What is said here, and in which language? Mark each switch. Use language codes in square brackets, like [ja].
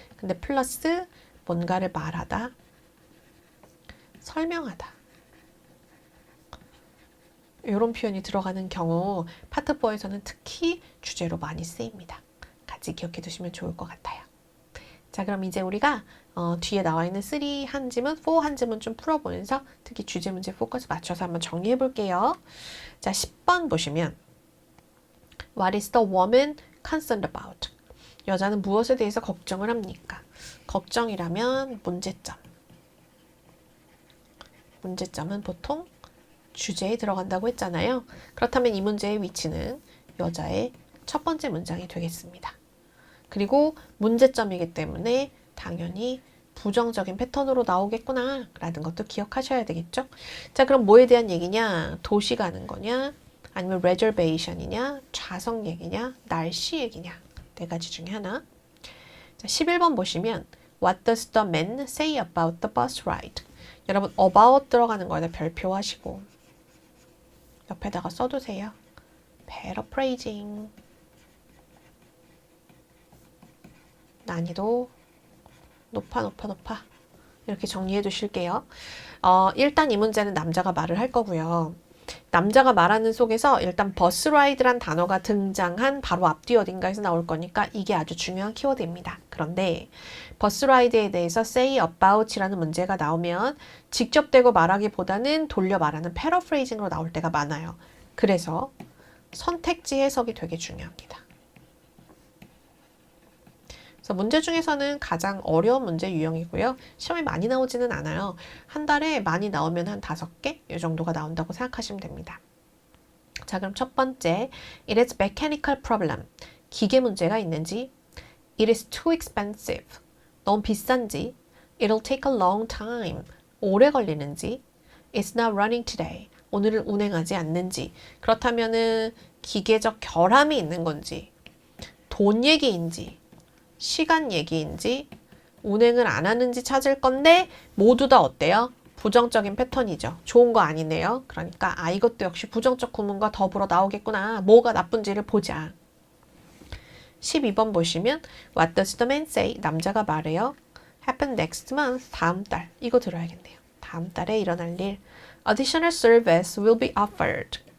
[ko] 근데 플러스 뭔가를 말하다, 설명하다 이런 표현이 들어가는 경우 파트 4에서는 특히 주제로 많이 쓰입니다. 같이 기억해 두시면 좋을 것 같아요. 자 그럼 이제 우리가 뒤에 나와 있는 3 한 지문, 4 한 지문 좀 풀어보면서 특히 주제 문제 포커스 맞춰서 한번 정리해 볼게요. 자 10번 보시면 [en] What is the woman concerned about? [ko] 여자는 무엇에 대해서 걱정을 합니까? 걱정이라면 문제점. 문제점은 보통 주제에 들어간다고 했잖아요. 그렇다면 이 문제의 위치는 여자의 첫 번째 문장이 되겠습니다. 그리고 문제점이기 때문에 당연히 부정적인 패턴으로 나오겠구나 라는 것도 기억하셔야 되겠죠. 자, 그럼 뭐에 대한 얘기냐? 도시 가는 거냐? 아니면 reservation이냐? 좌석 얘기냐? 날씨 얘기냐? 네 가지 중에 하나. [en] 자, 11번 보시면 What does the man say about the bus ride? [ko] 여러분 about 들어가는 거에다 별표 하시고 옆에다가 써두세요. [en] paraphrasing. [ko] 난이도 높아. 이렇게 정리해 두실게요. 일단 이 문제는 남자가 말을 할 거고요. 남자가 말하는 속에서 일단 버스 라이드란 단어가 등장한 바로 앞뒤 어딘가에서 나올 거니까 이게 아주 중요한 키워드입니다. 그런데 버스 라이드에 대해서 say about이라는 문제가 나오면 직접 대고 말하기보다는 돌려 말하는 패러프레이징으로 나올 때가 많아요. 그래서 선택지 해석이 되게 중요합니다. 그래서 문제 중에서는 가장 어려운 문제 유형이고요. 시험에 많이 나오지는 않아요. 한 달에 많이 나오면 한 5개 이 정도가 나온다고 생각하시면 됩니다. 자, 그럼 첫 번째, It is mechanical problem. [en] 기계 문제가 있는지, It is too expensive. 너무 비싼지, It'll take a long time. 오래 걸리는지, It's not running today. [ko] 오늘은 운행하지 않는지. 그렇다면은 기계적 결함이 있는 건지, 돈 얘기인지, 시간 얘기인지, 운행을 안 하는지 찾을 건데 모두 다 어때요? 부정적인 패턴이죠. 좋은 거 아니네요. 그러니까 이것도 역시 부정적 구문과 더불어 나오겠구나. 뭐가 나쁜지를 보자. [en] 12번 보시면 What does the man say? [ko] 남자가 말해요. Happen next month. 다음 달. 이거 들어야겠네요. 다음 달에 일어날 일. [en] Additional service will be offered.